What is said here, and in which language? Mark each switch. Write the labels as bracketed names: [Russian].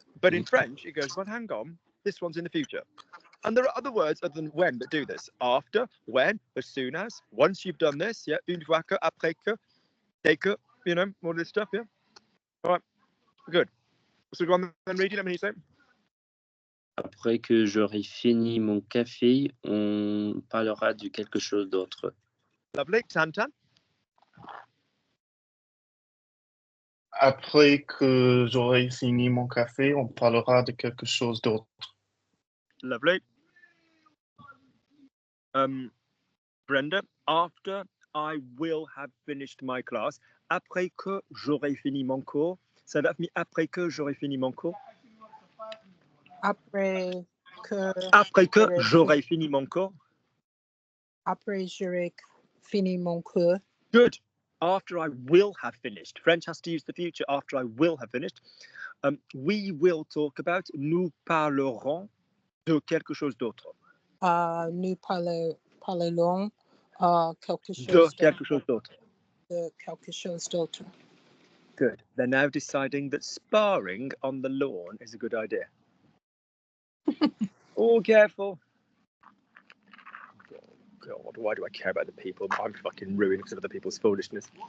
[English] But in French, it goes, well, hang on, this one's in the future. And there are other words other than when that do this. After, when, as soon as, once you've done this, yeah, [French] une fois que, après que, dès que, [English] you know, all this stuff, yeah? All right, good. So go on and read it, let me say. [French] Après que j'aurai fini mon café, on parlera de quelque chose d'autre. [English] Lovely. Tan. [French] Après que j'aurai fini mon café, on parlera de quelque chose d'autre. [English] Lovely. Brenda, after I will have finished my class, [French] après que j'aurai fini mon cours. [English] Say that for me. [French] Après que j'aurai fini mon cours. Après que j'aurai fini mon cours. après j'aurai fini mon cours. [English] Good. After I will have finished. French has to use the future. After I will have finished. We will talk about, [French] nous parlerons de quelque chose d'autre. Nous parlerons quelque chose De quelque chose d'autre. De quelque chose d'autre. [English] Good. They're now deciding that sparring on the lawn is a good idea. Oh, careful. Oh, God, why do I care about the people? I'm fucking ruined because of other people's foolishness.